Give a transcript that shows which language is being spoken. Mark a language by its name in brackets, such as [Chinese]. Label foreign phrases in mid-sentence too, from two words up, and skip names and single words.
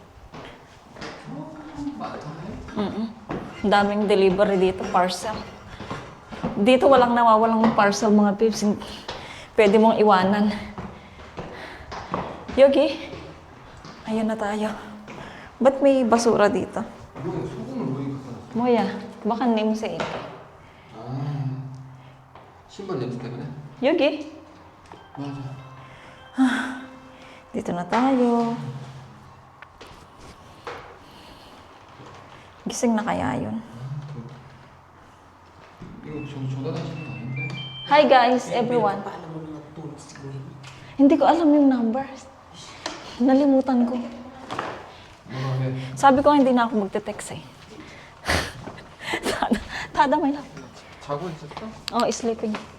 [Filipino] Ang daming delivery dito, parcel. Dito walang nawawalang parcel mga pips. Pwede mong iwanan. Yogi, ayan na tayo. Ba't may basura dito? Moya, baka namesake. [Korean] 신발 냄새 때문에? Yogi, 맞아. [Filipino] dito na tayo. Gising na kaya yun? [Korean] 이거 전화하시는 거 아닌데? [English] Hi guys, everyone. [Filipino] Hindi ko alam yung numbers. Nalimutan ko. Sabi ko hindi na ako magte-text eh. Tada may love. [Korean] 자고 있었어? [English] Oh, sleeping.